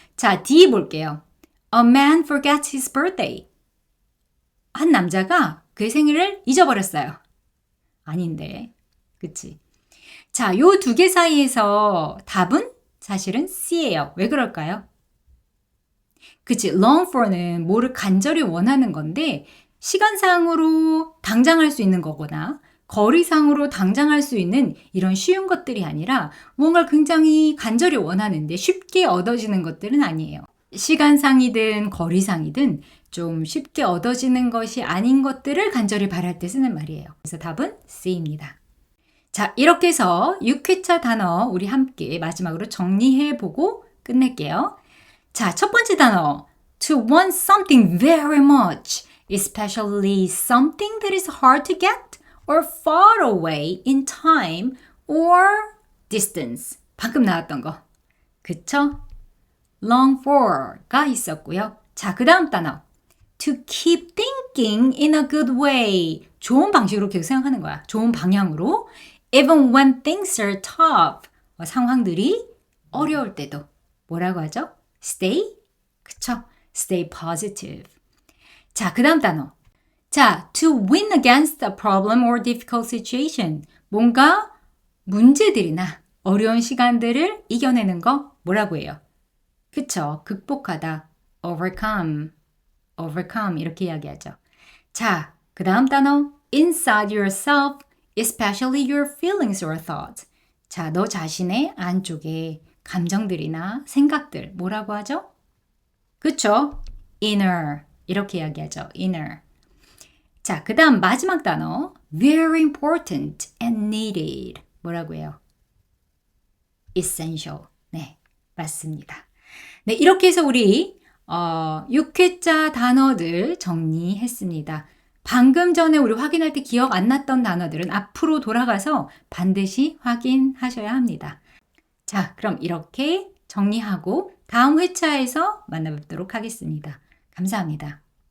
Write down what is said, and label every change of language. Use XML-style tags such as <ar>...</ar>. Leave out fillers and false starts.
<ko>자, D 볼게요.</ko> <en>A man forgets his birthday.</en> <ko>한 남자가 그의 생일을 잊어버렸어요. 아닌데. 그치? 자, 요 두 개 사이에서 답은 사실은 C예요. 왜 그럴까요? 그치? long for는 뭐를 간절히 원하는 건데 시간상으로 당장 할 수 있는 거거나 거리상으로 당장 할 수 있는 이런 쉬운 것들이 아니라 뭔가를 굉장히 간절히 원하는데 쉽게 얻어지는 것들은 아니에요. 시간상이든 거리상이든 좀 쉽게 얻어지는 것이 아닌 것들을 간절히 바랄 때 쓰는 말이에요. 그래서 답은 C입니다. 자, 이렇게 해서 6회차 단어 우리 함께 마지막으로 정리해보고 끝낼게요. 자, 첫 번째 단어.</ko> <en>To want something very much, especially something that is hard to get or far away in time or distance.</en> <ko>방금 나왔던 거. 그쵸? long for가 있었고요. 자, 그 다음 단어.</ko> <en>To keep thinking in a good way.</en> <ko>좋은 방식으로 계속 생각하는 거야. 좋은 방향으로.</ko> <en>Even when things are tough.</en> <ko>상황들이 어려울 때도. 뭐라고 하죠? Stay? 그쵸?</ko> <en>Stay positive.</en> <ko>자, 그 다음 단어.</ko> <en>자, to win against a problem or difficult situation.</en> <ko>뭔가 문제들이나 어려운 시간들을 이겨내는 거 뭐라고 해요? 그쵸? 극복하다. overcome. overcome 이렇게 이야기하죠. 자, 그 다음 단어.</ko> <en>inside yourself, especially your feelings or thoughts.</en> <ko>자, 너 자신의 안쪽에 감정들이나 생각들 뭐라고 하죠? 그쵸? inner 이렇게 이야기하죠. inner. 자, 그 다음 마지막 단어.</ko> <en>very important and needed.</en> <ko>뭐라고 해요? essential. 네, 맞습니다. 네, 이렇게 해서 우리 6회자 단어들 정리했습니다. 방금 전에 우리 확인할 때 기억 안 났던 단어들은 앞으로 돌아가서 반드시 확인하셔야 합니다. 자, 그럼 이렇게 정리하고 다음 회차에서 만나뵙도록 하겠습니다. 감사합니다.</ko>